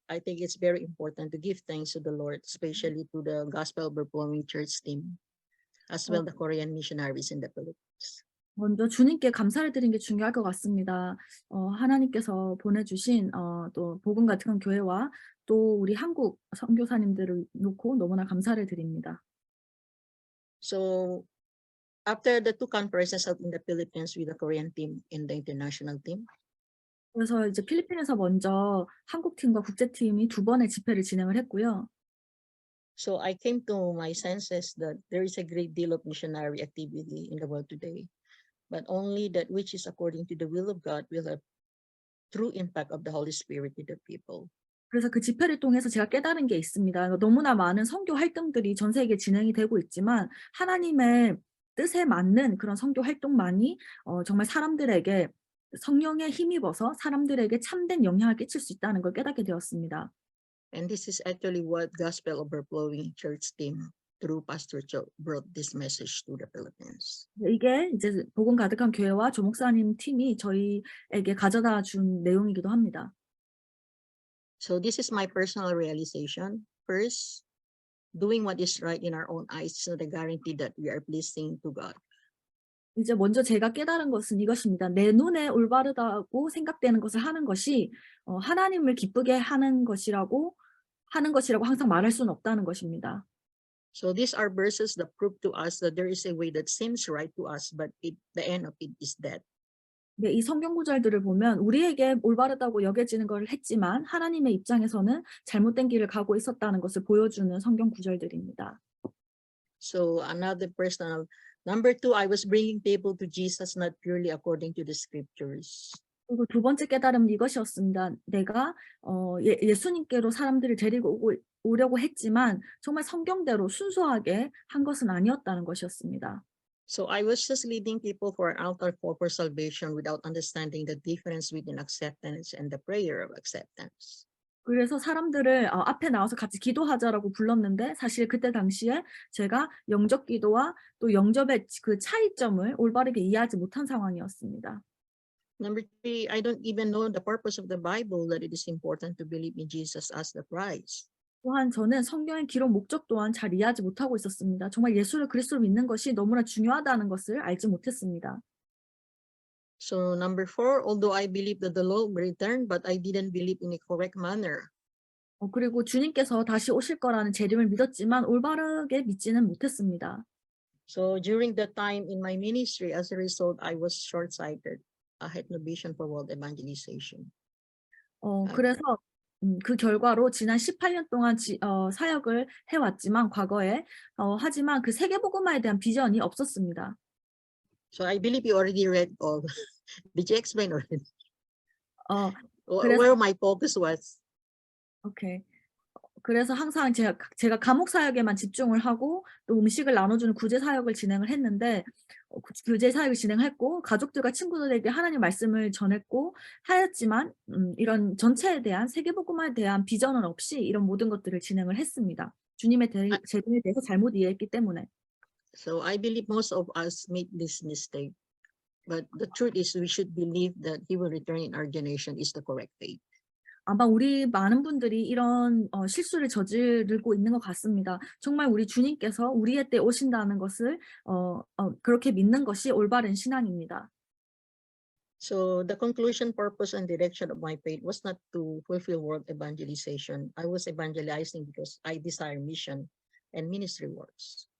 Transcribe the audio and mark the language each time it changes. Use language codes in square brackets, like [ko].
[en] I think it's very important to give thanks to the Lord, especially to the Gospel Overflowing Church team, as well the Korean missionaries in the Philippines. [ko] 먼저 주님께 감사를 드리는 게 중요할 것 같습니다. 하나님께서 보내주신 또 복음 같은 교회와 또 우리 한국 선교사님들을 놓고 너무나 감사를 드립니다. [en] So after the 2 conferences held in the Philippines with the Korean team and the international team, [ko] 그래서 이제 필리핀에서 먼저 한국팀과 국제팀이 2번의 집회를 진행을 했고요. [en] so I came to my senses that there is a great deal of missionary activity in the world today, but only that which is according to the will of God will have true impact of the Holy Spirit to the people. [ko] 그래서 그 집회를 통해서 제가 깨달은 게 있습니다. 너무나 많은 선교 활동들이 전 세계에 진행이 되고 있지만 하나님의 뜻에 맞는 그런 선교 활동만이 정말 사람들에게 성령에 힘입어서 사람들에게 참된 영향을 끼칠 수 있다는 걸 깨닫게 되었습니다. [en] And this is actually what Gospel Overflowing Church team through Pastor Cho brought this message to the Philippines. [ko] 이게 이제 복음 가득한 교회와 조 목사님 팀이 저희에게 가져다 준 내용이기도 합니다. [en] So this is my personal realization. First, doing what is right in our own eyes is not a guarantee that we are pleasing to God. [ko] 이제 먼저 제가 깨달은 것은 이것입니다. 내 눈에 올바르다고 생각되는 것을 하는 것이 하나님을 기쁘게 하는 것이라고 항상 말할 수는 없다는 것입니다. [en] So these are verses that prove to us that there is a way that seems right to us, but the end of it is death. [ko] 네, 이 성경 구절들을 보면 우리에게 올바르다고 여겨지는 걸 했지만 하나님의 입장에서는 잘못된 길을 가고 있었다는 것을 보여주는 성경 구절들입니다. [en] So another personal, number 2, I was bringing people to Jesus not purely according to the scriptures. [ko] 그리고 두 번째 깨달음은 이것이었습니다. 내가 예수님께로 사람들을 데리고 오려고 했지만 정말 성경대로 순수하게 한 것은 아니었다는 것이었습니다. [en] So I was just leading people for an altar call for salvation without understanding the difference between acceptance and the prayer of acceptance. [ko] 그래서 사람들을 앞에 나와서 같이 기도하자라고 불렀는데 사실 그때 당시에 제가 영접 기도와 또 영접의 그 차이점을 올바르게 이해하지 못한 상황이었습니다. [en] Number 3, I don't even know the purpose of the Bible, that it is important to believe in Jesus as the Christ. [ko] 또한 저는 성경의 기록 목적 또한 잘 이해하지 못하고 있었습니다. 정말 예수를 그리스도로 믿는 것이 너무나 중요하다는 것을 알지 못했습니다. [en] So number 4, although I believe that the Lord will return, but I didn't believe in a correct manner. [ko] 그리고 주님께서 다시 오실 거라는 재림을 믿었지만 올바르게 믿지는 못했습니다. [en] So during that time in my ministry, as a result, I was short-sighted. I had no vision for world evangelization. [ko] 그래서 그 결과로 지난 18년 동안 사역을 해왔지만 과거에 하지만 그 세계복음화에 대한 비전이 없었습니다. [en] So I believe you already read all. Did you explain already? [ko] 그래서- [en] Where my focus was? 오케이. [ko] 그래서 항상 제가 감옥 사역에만 집중을 하고 또 음식을 나눠주는 구제 사역을 진행을 했는데 구제 사역을 진행했고 가족들과 친구들에게 하나님 말씀을 전했고 하였지만 이런 전체에 대한 세계복음화에 대한 비전은 없이 이런 모든 것들을 진행을 했습니다. 주님의 재림에 대해서 잘못 이해했기 때문에. [en] So I believe most of us make this mistake. But the truth is we should believe that he will return in our generation is the correct faith. [ko] 아마 우리 많은 분들이 이런 실수를 저지르고 있는 것 같습니다. 정말 우리 주님께서 우리의 때 오신다는 것을 그렇게 믿는 것이 올바른 신앙입니다. [en] So the conclusion, purpose, and direction of my faith was not to fulfill world evangelization. I was evangelizing because I desire mission and ministry works.